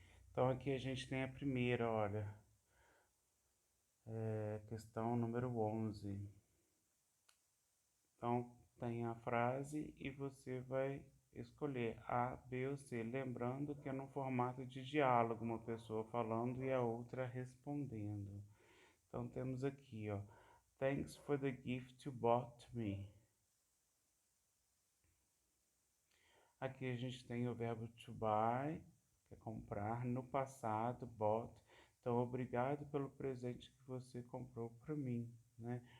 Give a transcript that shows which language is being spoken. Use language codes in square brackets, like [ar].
[pt] Então, aqui a gente tem a primeira, olha, questão número 11. Então, tem a frase e você vai escolher A, B ou C. Lembrando que é no formato de diálogo, uma pessoa falando e a outra respondendo. Então, temos aqui, ó. [en] Thanks for the gift you bought me. [pt] Aqui a gente tem o verbo to buy, que é comprar, no passado, bought. Então, obrigado pelo presente que você comprou para mim, né?